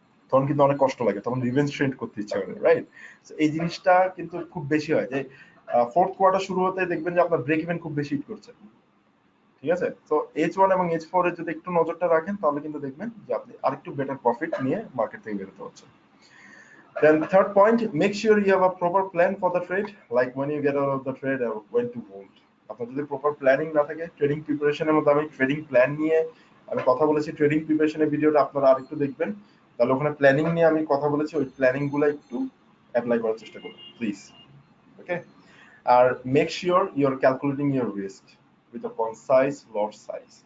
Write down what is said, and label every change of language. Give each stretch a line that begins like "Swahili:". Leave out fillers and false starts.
Bangla: তখন কিন্তু অনেক কষ্ট লাগে, তখন রিভেঞ্জ ট্রেড করতে ইচ্ছা করে, রাইট? এই জিনিসটা কিন্তু খুব বেশি হয় যে ফোর্থ কোয়ার্টার শুরু হতে দেখবেন যে আপনার ব্রেক ইভেন খুব বেশি হিট করছে, ঠিক আছে? তো H1 এবং H4 এর যদি একটু নজরটা রাখেন, তাহলে কিন্তু দেখবেন যে আপনি আরেকটু বেটার প্রফিট নিয়ে মার্কেট থেকে বেরোতে হচ্ছে।
English: Then third point, make sure you have a proper plan for the trade, like when you get out of the trade or when to hold.
Bangla: আপনার যদি প্রপার প্ল্যানিং না থাকে, ট্রেডিং প্রিপারেশনের মধ্যে আমি ট্রেডিং প্ল্যান নিয়ে আমি কথা বলেছি, ট্রেডিং প্রিপারেশনের ভিডিওটা আপনারা আরেকটু দেখবেন, তাহলে ওখানে প্ল্যানিং নিয়ে আমি কথা বলেছি, ওই প্ল্যানিং গুলো একটু অ্যাপ্লাই করার চেষ্টা করুন please, okay?
English: আর make sure you are calculating your risk with a concise lot size.